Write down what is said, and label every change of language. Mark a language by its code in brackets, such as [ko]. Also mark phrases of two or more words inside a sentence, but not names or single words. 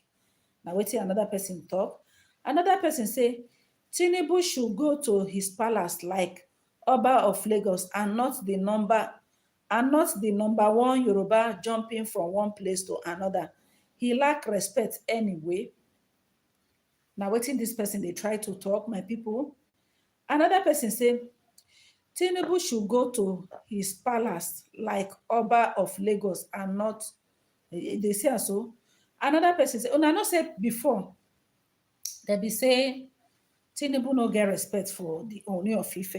[pcm] Now wetin another person talk. Another person say, Tinubu should go to his palace like Oba of Lagos and not the number one Yoruba jumping from one place to another. He lack respect anyway. Now wetin this person they try to talk, my people. Another person say, Tinubu should go to his palace like Oba of Lagos and not, they say so. Another person say, I know say before, they be say Tinubu no get respect for the Ooni of Ife.